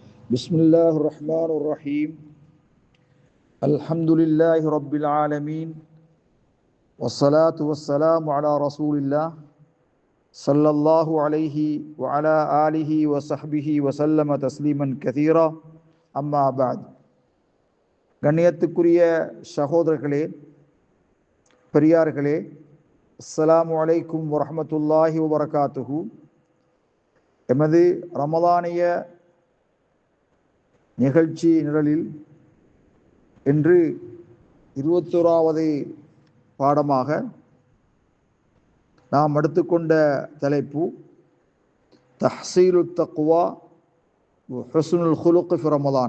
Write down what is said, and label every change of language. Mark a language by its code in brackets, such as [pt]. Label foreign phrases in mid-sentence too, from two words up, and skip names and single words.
[ar] بسم الله الرحمن الرحيم الحمد لله رب العالمين والصلاة والسلام على رسول الله صلى الله عليه وعلى آله وصحبه وسلم تسليما كثيرا أما بعد [ta] கண்ணியத்துக்குரிய சகோதரர்களே பெரியார்களே [ar] السلام عليكم ورحمة الله وبركاته. [ta] எமது ரமலானிய நிகழ்ச்சி நிரலில் இன்று 21வது பாடமாக நாம் எடுத்துக்கொண்ட தலைப்பு [ar] تحصيل تقوى حسن الخلق في رمضان.